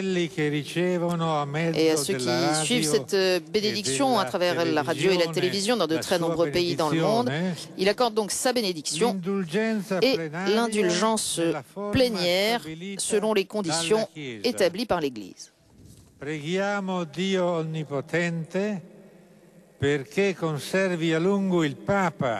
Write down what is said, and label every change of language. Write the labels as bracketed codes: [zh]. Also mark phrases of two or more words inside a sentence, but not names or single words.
[fr] ceux qui suivent cette bénédiction à travers la radio et la télévision dans de très nombreux pays dans le monde. Il accorde donc sa bénédiction et l'indulgence plénière selon les conditions établies par l'Église. [it] Preghiamo Dio Onnipotente perché conservi a lungo il Papa.